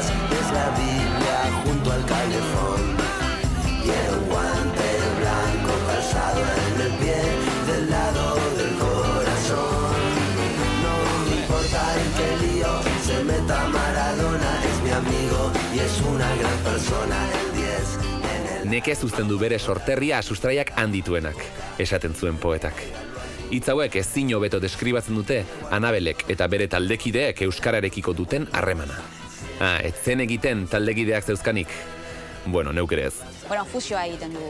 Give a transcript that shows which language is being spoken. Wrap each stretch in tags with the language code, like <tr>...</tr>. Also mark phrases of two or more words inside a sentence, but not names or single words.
<es>Es la Biblia junto al calefón. Tiene un guante blanco calzado en el pie del lado del corazón. No me importa en qué lío se meta Maradona, es mi amigo y es una gran persona. El 10 en el...</es> <eu>Nekez uzten du bere sorterria sustraiak handituenak, esaten zuen poetak. Hitz hauek ezin hobeto deskribatzen dute Anabelek eta bere taldekideek euskararekiko duten harremana. Ez zen egiten taldekideak zeuzkanik? Bueno, neuk ere ez. Fusioa egiten dugu.</eu>